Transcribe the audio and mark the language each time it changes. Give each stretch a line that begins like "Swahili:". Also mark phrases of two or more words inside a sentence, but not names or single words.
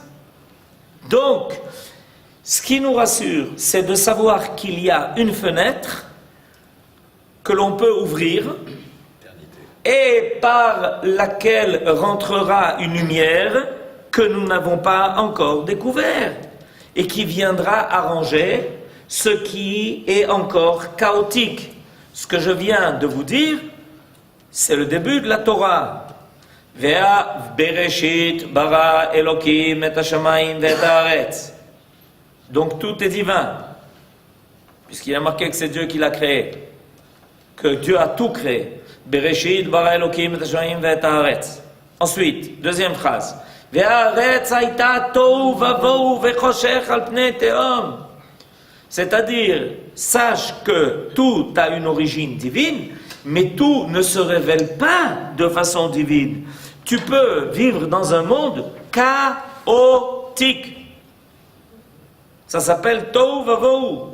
French: Donc, ce qui nous rassure, c'est de savoir qu'il y a une fenêtre que l'on peut ouvrir et par laquelle rentrera une lumière que nous n'avons pas encore découverte et qui viendra arranger ce qui est encore chaotique. Ce que je viens de vous dire, c'est le début de la Torah.
Hebrew: ובראשית ברא אלוקים את השמים ואת הארץ.
French: Donc tout est divin, puisqu'il a marqué que c'est Dieu qui l'a créé, que Dieu a tout créé.
Hebrew: בראשית ברא אלוקים את השמים ואת הארץ.
French: Ensuite, deuxième phrase.
Hebrew: והארץ היתה תהו ובהו וחושך על פני תהום.
French: C'est-à-dire, sache que tout a une origine divine, mais tout ne se révèle pas de façon divine. Tu peux vivre dans un monde chaotique. Ça s'appelle
Hebrew: תהו ובהו.